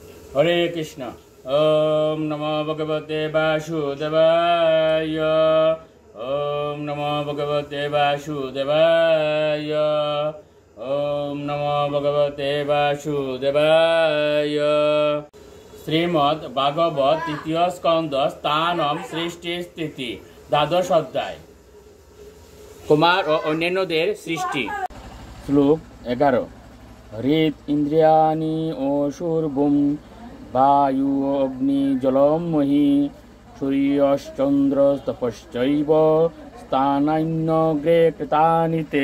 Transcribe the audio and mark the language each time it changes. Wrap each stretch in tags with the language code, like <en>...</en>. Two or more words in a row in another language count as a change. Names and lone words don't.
<sa>হরে কৃষ্ণ। ওম নমো ভগবতে বাসুদেবায়। ওম নমো ভগবতে বাসুদেবায়। ওম নমো ভগবতে বাসুদেবায়।</sa> <bn>শ্রীমদ্ ভাগবত তৃতীয় স্কন্ধ স্থানম সৃষ্টি স্থিতি দ্বাদশ অধ্যায়। কুমার ও অন্যান্যদের সৃষ্টি। শ্লোক 11।</bn> <sa>হৃদ ইন্দ্রিয়াণি অসুরভুম বায়ু অগ্নি জলম মহি সূর্যশ্চন্দ্র তপশ্চৈব স্থানান্যগ্রে কৃতানি তে।</sa>